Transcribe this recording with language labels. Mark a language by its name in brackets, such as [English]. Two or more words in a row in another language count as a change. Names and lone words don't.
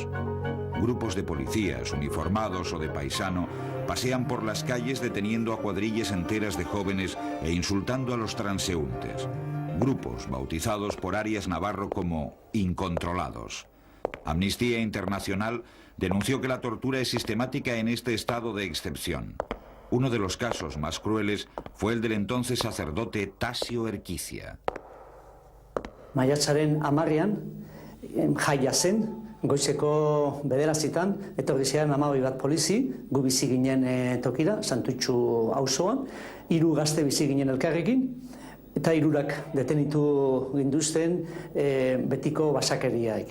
[Spanish] Grupos de policías, uniformados o de paisano, pasean por las calles deteniendo a cuadrillas enteras de jóvenes e insultando a los transeúntes. Grupos bautizados por Arias Navarro como incontrolados. Amnistía Internacional denunció que la tortura es sistemática en este estado de excepción. Uno de los casos más crueles fue el del entonces sacerdote Tasio Erquicia. [Basque] Maiatzaren 10ean jaia zen, goizeko 9:00 etorri ziren 12 bat polizi, gu bizi ginen tokira, Santutxu auzoan, 3 gazte bizi ginen elkarrekin, eta 3 detenitu ginduzten betiko basakeriaik.